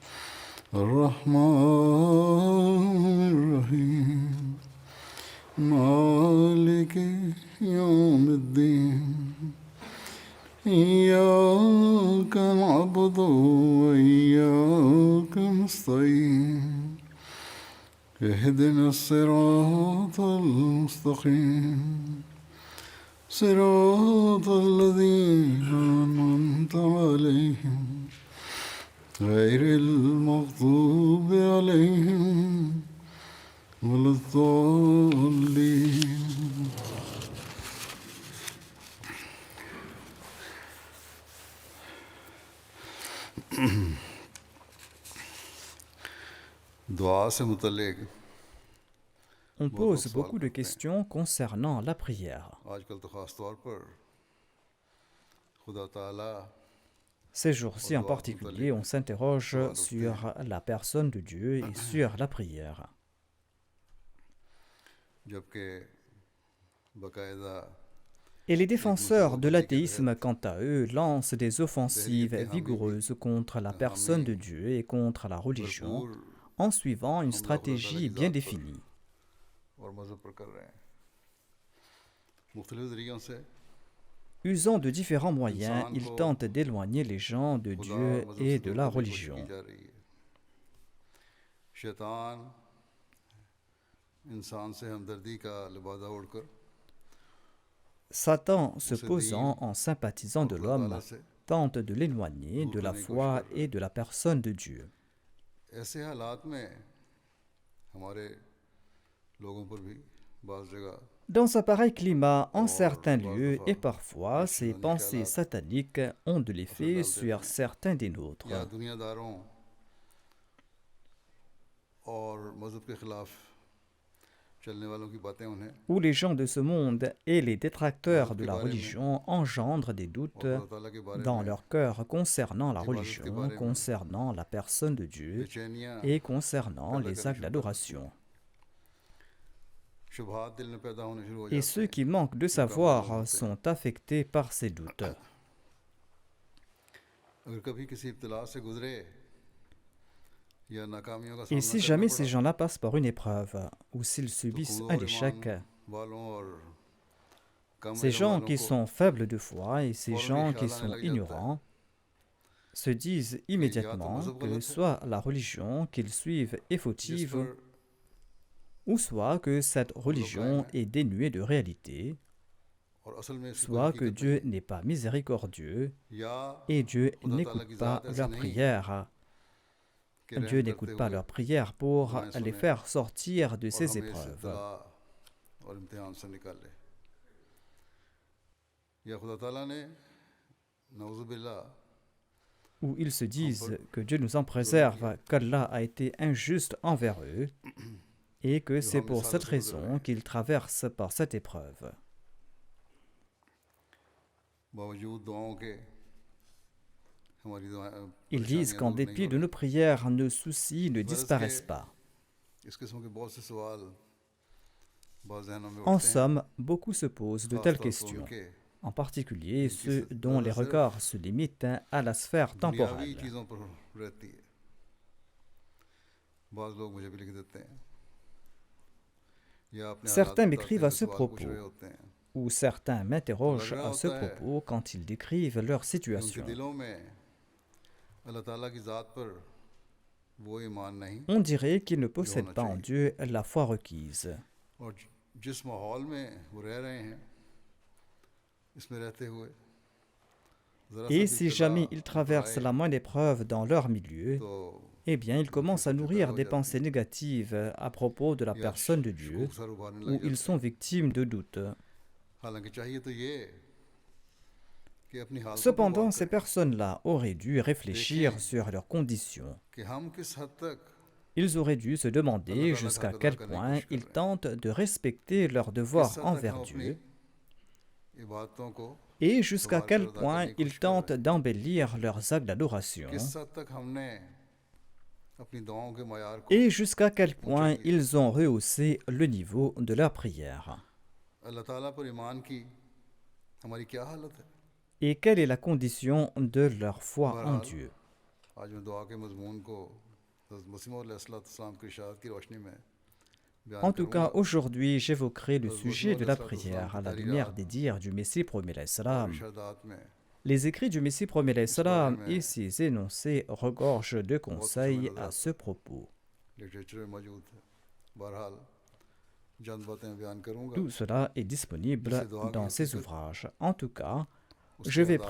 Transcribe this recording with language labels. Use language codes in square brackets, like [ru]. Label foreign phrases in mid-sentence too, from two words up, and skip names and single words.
[ar] الرحمن الرحيم مالك يوم الدين إياك نعبد وإياك نستعين اهدنا الصراط المستقيم صراط الذين أنعمت عليهم غير المغضوب عليهم ولا الضالين. [ur] دعا سے متعلق [fr] On pose beaucoup de questions concernant la prière. [ur] آج کل تو خاص طور پر خدا تعالیٰ [fr] Ces jours-ci en particulier, on s'interroge sur la personne de Dieu et sur la prière. [ur] جبکہ باقاعدہ [fr] Et les défenseurs de l'athéisme, quant à eux, lancent des offensives vigoureuses contre la personne de Dieu et contre la religion, en suivant une stratégie bien définie. [ur] اور مذہب پر کر رہے ہیں مختلف ذریعوں سے [fr] Usant de différents moyens, ils tentent d'éloigner les gens de Dieu et de la religion. [ur] کی جا رہی ہے شیطان انسان سے ہمدردی کا لبادہ اوڑھ کر [fr] Satan, se posant en sympathisant de l'homme, tente de l'éloigner de la foi et de la personne de Dieu. [ur] ایسے حالات میں ہمارے لوگوں پر بھی بعض جگہ [fr] Dans un pareil climat, en certains lieux et parfois, ces pensées sataniques ont de l'effet sur certains des nôtres. [ur] یا دنیاداروں اور مذہب کے خلاف چلنے والوں کی باتیں انہیں [fr] Où les gens de ce monde et les détracteurs de la religion engendrent des doutes [ur] خدا تعالیٰ کے بارے [fr] dans [ur] में [fr] leur cœur concernant la religion, concernant la personne de Dieu [ur] बेचैनियां [fr] et concernant les actes d'adoration. [ur] شبہات دل میں پیدا ہونے شروع ہو [fr] Et [ur] जाते [fr] ceux qui manquent de savoir sont affectés par ces doutes. [ur] ہیں اگر کبھی کسی ابتلا سے گزرے یا ناکامیوں کا [fr] Et [ur] सामना [fr] si [ur] करना [fr] jamais ces [ur] पड़ा [fr] gens-là passent par une épreuve ou s'ils subissent [ur] खुद [fr] un [ur] और [fr] échec, [ur] ایمان والوں اور کم [fr] ces [ur] इल्म [fr] gens [ur] वालों [fr] qui [ur] को [fr] sont faibles de foi et ces [ur] फौरन [fr] gens [ur] ये [fr] qui [ur] خیال آنے [fr] sont [ur] لگ جاتا ہے [fr] ignorants se disent [ur] کہ یا تو [fr] immédiatement [ur] मजहब [fr] que [ur] غلط ہے [fr] soit la religion qu'ils suivent est [ur] जिस [fr] fautive [ur] पर [fr] ou soit que cette religion est dénuée de réalité, [ur] اور اصل میں اس کی کوئی [fr] soit que [ur] हकीकत [fr] Dieu [ur] नहीं [fr] n'est pas miséricordieux [ur] या [fr] et Dieu [ur] خدا تعالیٰ [fr] n'écoute [ur] की [fr] pas [ur] ذات ایسی [fr] leurs [ur] नहीं [fr] prières. [ur] कि [fr] Dieu [ur] रहम [fr] n'écoute [ur] करते [fr] pas [ur] हुए [fr] leurs prières pour [ur] दुआएं [fr] les [ur] सुने [fr] faire sortir de [ur] और [fr] ces [ur] ہمیں اس [fr] épreuves. [ur] ابتلا اور امتحان سے نکالے یا خدا تعالیٰ نے نعوذ باللہ [fr] Où ils se disent que Dieu nous en préserve, qu'Allah a été injuste envers eux et que [ur] जो [fr] c'est [ur] हम [fr] pour [ur] इस [fr] cette [ur] حالت سے گزر رہے [fr] raison [ur] हैं [fr] qu'ils traversent par cette épreuve. [ur] باوجود دعاؤں کے ہماری [fr] Ils disent [ur] परेशानियां [fr] qu'en [ur] دور نہیں [fr] dépit [ur] हो [fr] de nos prières, nos soucis ne [ur] रही [fr] disparaissent pas. [ur] اس قسم کے بہت سے سوال بعض ذہنوں میں [fr] En [ur] اٹھتے ہیں [fr] somme, beaucoup se posent de [ur] खास [fr] telles [ur] طور پر [fr] questions, [ur] उनके [fr] en particulier [ur] जिनकी [fr] ceux dont les [ur] नज़र [fr] regards se limitent à la sphère [ur] صرف دنیاوی [fr] temporelle. [ur] چیزوں پر رہتی ہے بعض لوگ مجھے بھی لکھ دیتے ہیں یا اپنے حالات [fr] Certains [ur] बताते [fr] m'écrivent [ur] हुए [fr] à ce [ur] سوال پوچھ رہے [fr] propos, [ur] ہوتے ہیں [fr] ou certains [ur] تو لگ [fr] m'interrogent [ur] रहा [fr] à ce [ur] ہوتا ہے [fr] propos quand ils décrivent leur [ur] کہ ان کے [fr] situation. [ur] دلوں میں اللہ تعالیٰ کی ذات پر وہ ایمان نہیں [fr] On dirait qu'ils ne [ur] जो [fr] possèdent [ur] होना [fr] pas en [ur] चाहिए [fr] Dieu la foi requise. [ur] اور جس ماحول میں وہ رہ رہے ہیں اس میں رہتے ہوئے ذرا سا [fr] Et [ur] भी [fr] si [ur] इब्तिला [fr] jamais ils [ur] ان پر [fr] traversent [ur] आए [fr] la moindre épreuve dans leur milieu, [ur] तो [fr] eh bien, ils commencent à nourrir des pensées négatives à propos de la [ur] या [fr] personne de Dieu, [ur] شکوک سر ابھارنے [fr] ou [ur] लग [fr] ils [ur] جاتا ہے. [fr] sont victimes de doutes. [ur] حالانکہ چاہیے تو یہ کہ اپنی حالتوں پر غور [fr] Cependant, ces [ur] करें, [fr] personnes-là auraient dû réfléchir [ur] देखें [fr] sur leurs conditions. [ur] کہ ہم کس حد تک [fr] Ils auraient dû se [ur] अल्लाह [fr] demander [ur] تعالیٰ کا [fr] jusqu'à [ur] حق ادا [fr] quel [ur] کرنے کی [fr] point [ur] کوشش کر [fr] ils [ur] رہے ہیں, [fr] tentent de respecter leurs [ur] किस [fr] devoirs [ur] حد تک ہم [fr] envers [ur] अपनी [fr] Dieu [ur] عبادتوں کو [fr] et jusqu'à [ur] سنوار کر [fr] quel [ur] अदा [fr] point [ur] کرنے کی [fr] ils [ur] کوشش کر رہے [fr] tentent [ur] हैं, [fr] d'embellir leurs actes d'adoration [ur] کس حد تک ہم نے اپنی دعاؤں کے معیار کو [fr] et jusqu'à quel [ur] ऊंचा [fr] point [ur] किया. [fr] ils ont rehaussé le niveau de leur prière. [ur] اللہ تعالیٰ پر ایمان کی ہماری کیا حالت ہے. [fr] Et quelle est la condition de leur foi en [ur] बहरहाल [fr] Dieu? [ur] آج میں دعا کے مضمون کو حضرت مسیح موعود علیہ السلام کی ارشاد کی روشنی میں بیان [fr] En tout cas, [ur] करूँगा. [fr] aujourd'hui, j'évoquerai le [ur] हज़रत मसीह [fr] sujet [ur] मौऊद [fr] de la [ur] अलैहिस्सलाम [fr] prière [ur] की [fr] à la lumière [ur] तालीरात [fr] des dires du Messie premier [ur] और [fr] l'Islam. [ur] ارشادات میں [fr] Les écrits du Messie premier [ur] اس بارے [fr] l'Islam et [ur] में [fr] ses énoncés regorgent de [ur] بہت کچھ ہمیں [fr] conseils [ur] नजर [fr] à [ur] आता [fr] ce [ur] है, [fr] propos. [ur] لٹریچر میں موجود ہے. بہرحال چند باتیں بیان کروں گا. [fr] Tout cela est disponible [ur] اس سے دعا کی [fr] dans ces [ur] हकीकत, [fr] ouvrages. En tout cas, [ur] उसके [fr] je vais